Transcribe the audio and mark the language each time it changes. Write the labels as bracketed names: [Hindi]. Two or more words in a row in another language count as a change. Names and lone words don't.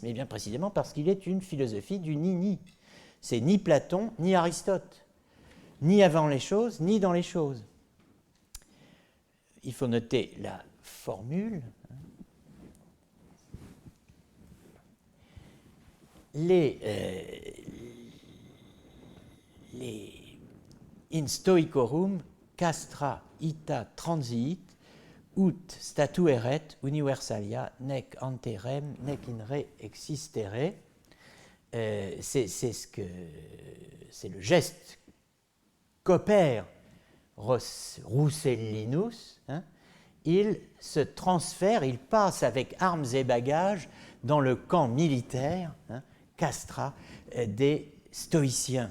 [French] Eh bien, précisément parce qu'il est une philosophie du ni-ni. C'est ni Platon, ni Aristote, ni avant les choses, ni dans les choses. Il faut noter la formule. [Latin] Les in stoicorum castra ita transiit ut statueret universalia nec anterem nec in re existere. [French] C'est le geste qu'opère Roussellinus. Il se transfère, il passe avec armes et bagages dans le camp militaire, castra, des stoïciens.